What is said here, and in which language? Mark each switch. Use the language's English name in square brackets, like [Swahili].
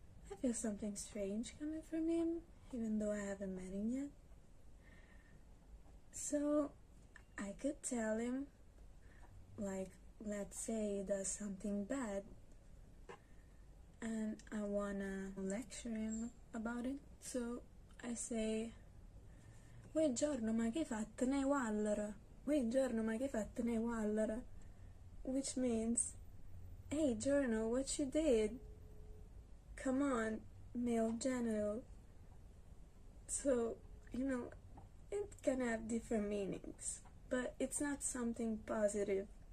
[English] I feel something strange coming from him, even though I haven't met him yet. So I could tell him, like, let's say he does something bad, and I wanna lecture him about it. [Neapolitan] So I say, "Uè giorno, ma che hai fatto ne wallera? Uè giorno, ma che hai fatto ne wallera?" [English] Which means, "Hey Giorno, what you did? Come on, male genital." So, it can have different meanings, but it's not something positive.